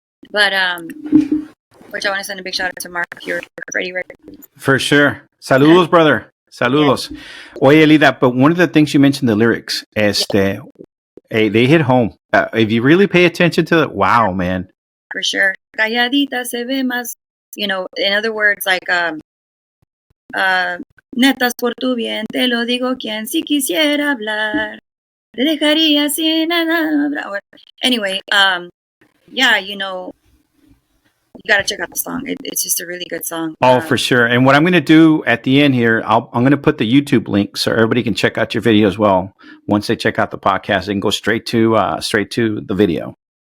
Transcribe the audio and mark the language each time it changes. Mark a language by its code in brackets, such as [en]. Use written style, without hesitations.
[en] But which I want to send a big shout out to Mark here for Freddie Records. [es] For sure. Saludos, brother. Saludos. [en] Yeah. Oye, Elida, but one of the things you mentioned, the lyrics, hey, they hit home. If you really pay attention to it, wow, man. For sure. [es] Calladita se ve más, [en] in other words, like, [es] netas por tu bien, te lo digo quien si quisiera hablar, te dejaría sin nada. [en] Anyway, yeah, you got to check out the song. It's just a really good song. Oh, for sure. And what I'm going to do at the end here, I'm going to put the YouTube link so everybody can check out your video as well. Once they check out the podcast, they can go straight to the video.